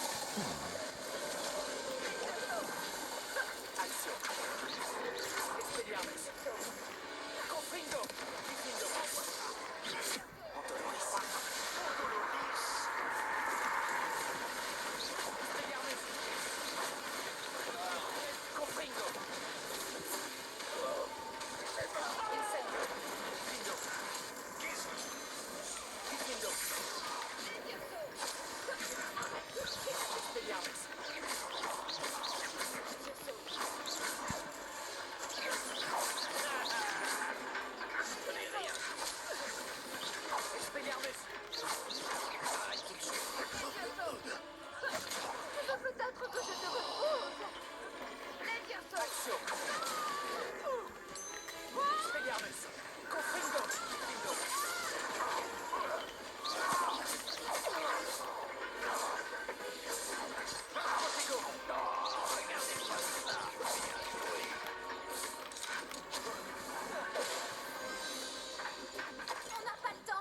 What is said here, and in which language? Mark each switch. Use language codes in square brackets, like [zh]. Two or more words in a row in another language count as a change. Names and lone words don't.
[fr] Action. [la] Expelliarmus. Confringo. Confringo. Antoloris. Antoloris. Expelliarmus. Confringo. Incendio. Confringo. Confringo. Expelliarmus. Expelliarmus. [fr] Peut-être que je te retrouve. Action. [la] Expelliarmus. Confringo. Confringo. [fr] On n'a pas le temps.